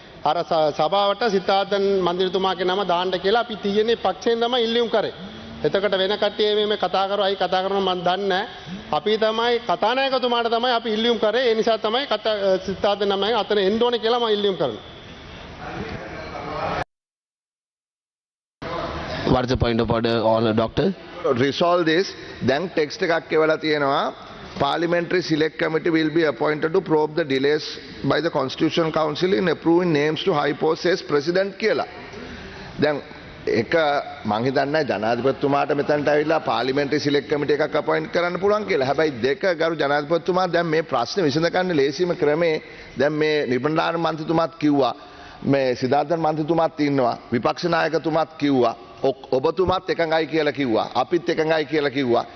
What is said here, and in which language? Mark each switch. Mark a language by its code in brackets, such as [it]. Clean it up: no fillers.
[si] අර සභාවට සිතාර්ථන් මන්ත්‍රීතුමාගේ නම දාන්න කියලා අපි තියෙන්නේ පක්ෂයෙන් තමයි ඉල්ලීම් කරේ. එතකොට වෙන කට්ටිය මේ කතා කරවයි කතා කරනවා මම දන්නේ නැහැ. අපි තමයි කතානායකතුමාට තමයි අපි ඉල්ලීම් කරේ. ඒ නිසා තමයි සිතාර්ථන් නමෙන් අතන එන්න ඕනේ කියලා මම ඉල්ලීම් කරනවා. [en] What is the point of order on doctor? Resolve this. [si] දැන් ටෙක්ස්ට් එකක් එවලා තියෙනවා. [en] Parliamentary Select Committee will be appointed to probe the delays by the Constitutional Council in approving names to high posts as President කියලා. [si] දැන් එක මං හිතන්නේ ජනාධිපතිතුමාට මෙතනට ඇවිල්ලා පාර්ලිමේන්ටරි සිලෙක්ට් කමිටි එකක් අපොයින්ට් කරන්න පුළුවන් කියලා. හැබැයි දෙක ගරු ජනාධිපතිතුමා දැන් මේ ප්‍රශ්නේ විසඳගන්න ලේසිම ක්‍රමේ දැන් මේ නිබන්ධාර මන්ත්‍රීතුමාත් කිව්වා මේ සිද්ධාර්ථන් මන්ත්‍රීතුමාත් ඉන්නවා විපක්ෂ නායකතුමාත් කිව්වා ඔබතුමාත් එකඟයි කියලා කිව්වා අපිත් එකඟයි කියලා කිව්වා.